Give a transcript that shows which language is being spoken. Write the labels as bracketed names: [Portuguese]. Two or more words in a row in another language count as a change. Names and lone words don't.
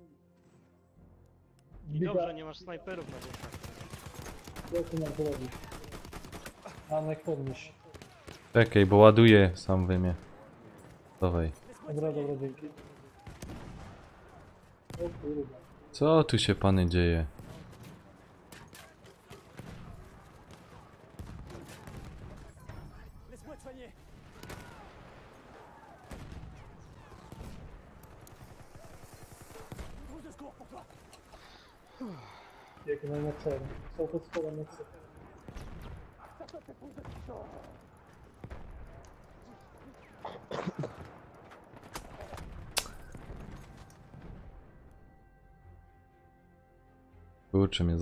[Polish] I dobrze, nie masz snajperów na górze. Co tu mam zrobić? Anek, podnieś. Czekaj, bo ładuję sam wymie. Dawaj. Dobra, dzięki. O kurde. Co tu się pany dzieje? [French] Laisse-moi te soigner. Une trousse de secours pour toi. [Polish] Jak na cel. Są pod spodem na cel. Kurczę mnie.